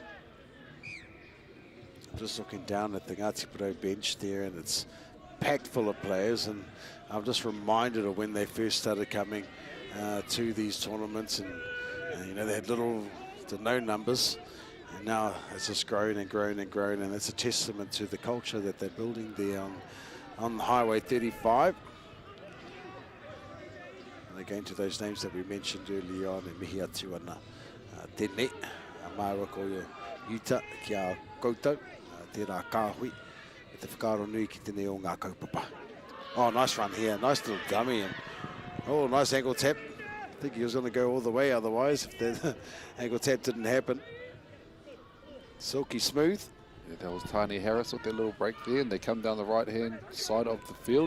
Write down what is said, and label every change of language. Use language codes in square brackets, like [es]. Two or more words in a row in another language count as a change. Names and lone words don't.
[en] Just looking down at the Ngāti Porou bench there, and it's packed full of players, and I'm just reminded of when they first started coming to these tournaments, and you know, they had little to no numbers, and now it's just grown and grown and grown, and it's a testament to the culture that they're building there on Highway 35. And again, to those names that we mentioned earlier on, [mi] e mihi atu ana tēnei, māua ko Utah ki a koutou, tērā kāhui, e te whakaaro nui ki tēnei o ngā kaupapa. [en] Oh, nice run here, nice little dummy, and oh, nice ankle tap. I think he was going to go all the way otherwise if the ankle tap didn't happen. Silky smooth. Yeah, that was Tani Harris with their little break there, and they come down the right-hand side of the field.